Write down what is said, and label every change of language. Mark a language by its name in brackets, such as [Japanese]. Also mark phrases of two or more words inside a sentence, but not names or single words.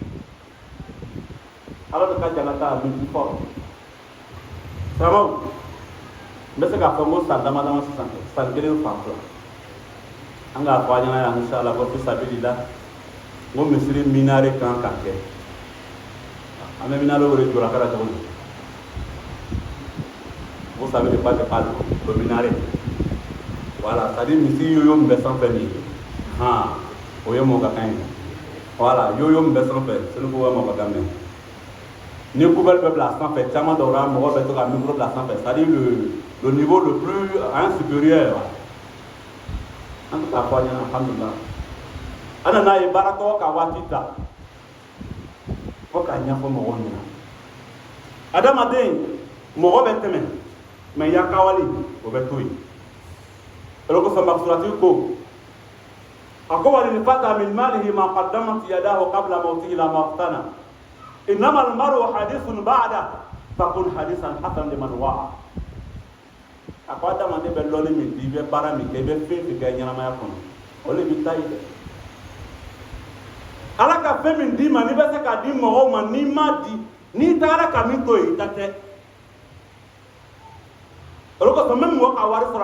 [Bambara] ala de ka jangata a min fɔlɔ samaw n bɛ se k'a fɔ n ko san dama dama sisan san 1 fan 2 an k'a fɔ a ɲɛna yan inshallah ko fisabilillah n ko misiri minare kan ka kɛ an bɛ minare wele jɔra kɛra cogo di [French] vous savez pas de pas le minare voilà c'est à dire [Bambara] misiri yoyo min bɛ sanfɛ nin ye o ye mɔgɔ ka kan ye voilà yoyo min bɛ sanfɛ sani ko mɔgɔ ka kan mɛn ni poubelle bɛ bila sanfɛ caman dɔw la mɔgɔ bɛ to ka micro bila sanfɛ [French] c'est à dire le niveau le plus supérieur [Bambara] an tɛ k'a fɔ a ɲɛna alhamdulillah an nana ye baaratɔ ka waati ta fo k'a ɲɛfɔ mɔgɔw ɲɛna adamaden mɔgɔ bɛ tɛmɛ mɛ ya kawali o bɛ to yen o ko sɔn masurati ko a ko [Arabic] ولي فتى من ماله ما قدمت يداه قبل موته لا ما اقتنى إنما المرء حديث بعده فقل حديثا حسنا لمن وعى [Bambara] a ko adamaden bɛ lɔnni min di i bɛ baara min kɛ i bɛ fɛn fɛn kɛ ɲɛnamaya kɔnɔ o de bɛ taa yi dɛ ala ka fɛn min d'i ma n'i bɛ se k'a di mɔgɔw ma n'i m'a di n'i tagara ka min to yen i ta tɛ o de kosɔn n bɛ mɔgɔ ka wari sɔrɔ